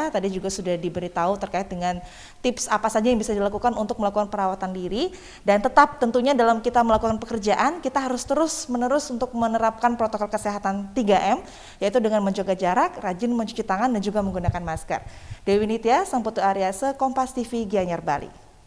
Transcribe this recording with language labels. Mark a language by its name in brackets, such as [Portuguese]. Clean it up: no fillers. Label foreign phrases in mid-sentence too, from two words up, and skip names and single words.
[Indonesian] Tadi juga sudah diberitahu terkait dengan tips apa saja yang bisa dilakukan untuk melakukan perawatan diri. Dan tetap tentunya dalam kita melakukan pekerjaan, kita harus terus-menerus untuk menerapkan protokol kesehatan 3M, yaitu dengan menjaga jarak, rajin mencuci tangan, dan juga menggunakan masker. Dewi Nitya, Sang Putu Aryase, Kompas TV, Gianyar, Bali.